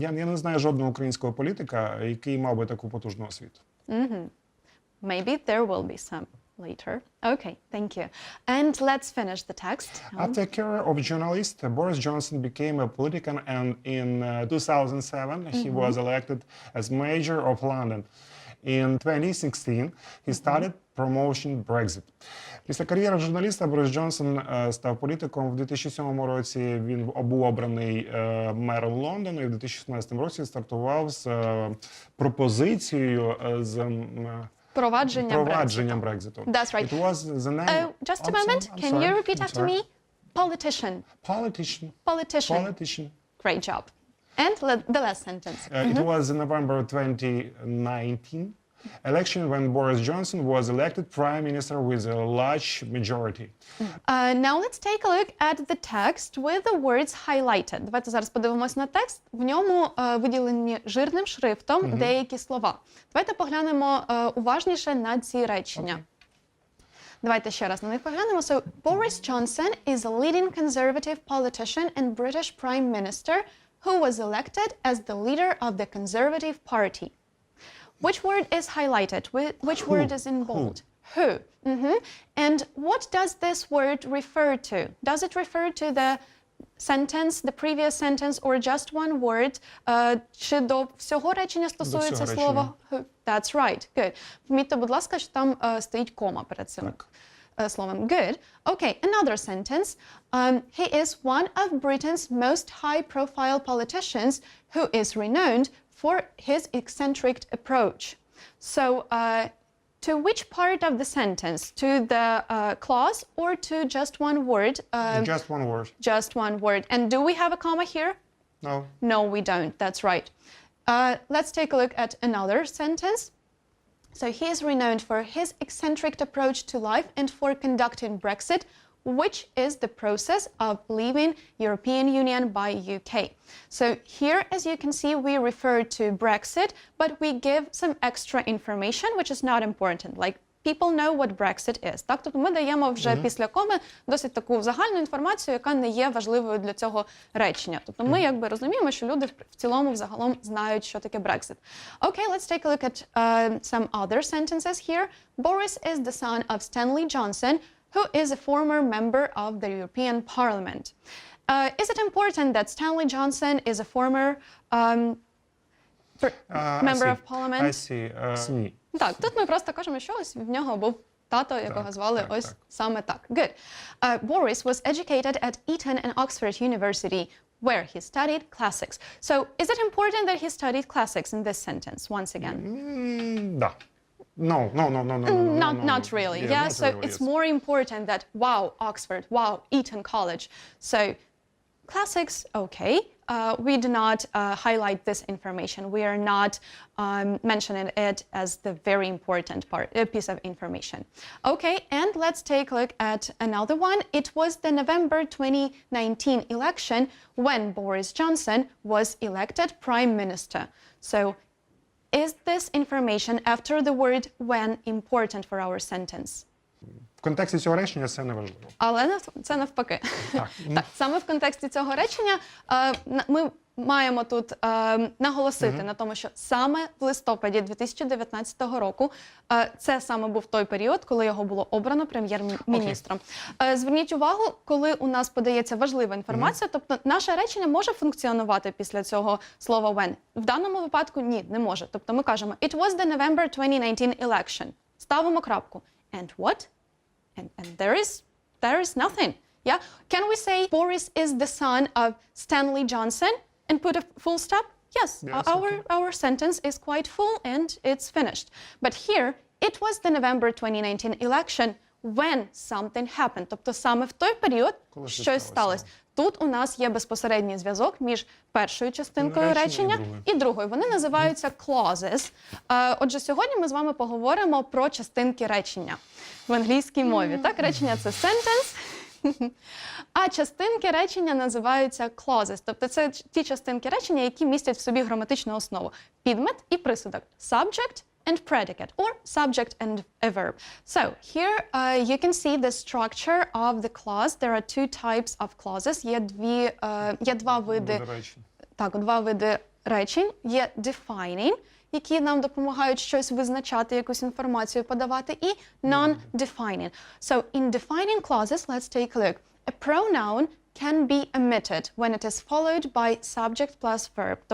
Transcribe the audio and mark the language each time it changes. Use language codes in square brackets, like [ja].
[uk] Я не знаю жодного українського політика, який мав би таку потужну освіту. [en] Maybe there will be some later. Okay, thank you. And let's finish the text. After a career of journalist, Boris Johnson became a politician, and in 2007 he was elected as mayor of London. In 2016 he started promoting Brexit. [uk] Після кар'єри журналіста Борис Джонсон став політиком. В 2007 році він був обраний мером Лондону і в 2016 році стартував з пропозицією з Провадженням Брекзиту. [en] That's right. It was the name. Just a moment. Can you repeat after me? Politician. Politician. Great job. And the last sentence. It was in November 2019 election when Boris Johnson was elected prime minister with a large majority. Now let's take a look at the text with the words highlighted. [uk] Давайте зараз подивимось на текст. В ньому виділені жирним шрифтом деякі слова. Давайте поглянемо уважніше на ці речення. Давайте ще раз на них поглянемо. [en] So, Boris Johnson is a leading conservative politician and British prime minister who was elected as the leader of the Conservative Party. Which word is highlighted? Which word is in bold? Who. And what does this word refer to? Does it refer to the sentence, the previous sentence, or just one word? [uk] Чи до всього речення стосується слова who? [en] That's right. Good. [uk] Помітьте, будь ласка, що там стоїть кома перед цим словом. [en] Good. Okay, another sentence. He is one of Britain's most high-profile politicians who is renowned for his eccentric approach. So, to which part of the sentence? To the clause or to just one word? Just one word. Just one word. And do we have a comma here? No. No, we don't. That's right. Let's take a look at another sentence. So, he is renowned for his eccentric approach to life and for conducting Brexit, which is the process of leaving European Union by UK. So here, as you can see, we refer to Brexit, but we give some extra information, which is not important. Like, people know what Brexit is. [uk] Так, тобто ми даємо вже після коми досить таку загальну інформацію, яка не є важливою для цього речення. Тобто ми якби розуміємо, що люди в цілому взагалом знають, що таке Brexit. [en] Okay, let's take a look at some other sentences here. Boris is the son of Stanley Johnson, who is a former member of the European Parliament. Is it important that Stanley Johnson is a former member of Parliament? I see. [uk] Ні. Так, тут ми просто кажемо, що ось в нього був тато, якого звали ось саме так. [en] Good. Boris was educated at Eton and Oxford University, where he studied classics. So, is it important that he studied classics in this sentence, once again? [ru] Да. [en] No. Not really. Yeah, so really, it's more important that, wow, Oxford, wow, Eton College. So, classics, okay. We do not highlight this information. We are not mentioning it as the very important piece of information. Okay, and let's take a look at another one. It was the November 2019 election when Boris Johnson was elected Prime Minister. So, is this information after the word when important for our sentence? [uk] В контексті цього речення це не важливо. Але це навпаки. Так, саме в контексті цього речення ми маємо тут наголосити на тому, що саме в листопаді 2019 року це саме був той період, коли його було обрано прем'єр-міністром. Зверніть увагу, коли у нас подається важлива інформація, тобто наше речення може функціонувати після цього слова when. В даному випадку ні, не може. Тобто ми кажемо [en] it was the November 2019 election. [uk] Ставимо крапку. [en] And what? And there is nothing. Yeah? Can we say Boris is the son of Stanley Johnson and put a full stop? Yes, our sentence is quite full and it's finished. But here, it was the November 2019 election when something happened. [uk] Тобто саме в той період щось сталося. Тут у нас є безпосередній зв'язок між першою частинкою речення і другою. Вони називаються clauses. Отже, сьогодні ми з вами поговоримо про частинки речення в англійській мові. Так, речення – це sentence, А частинки речення називаються clauses. Тобто це ті частинки речення, які містять в собі граматичну основу. Підмет і присудок. [en] Subject and predicate, or subject and a verb. So here you can see the structure of the clause. There are two types of clauses. [uk] Є два види. Так, два види речень. Є defining, які нам допомагають щось визначати, якусь інформацію подавати, і non-defining. [en] So in defining clauses, let's take a look. A pronoun can be omitted when it is followed by subject plus verb.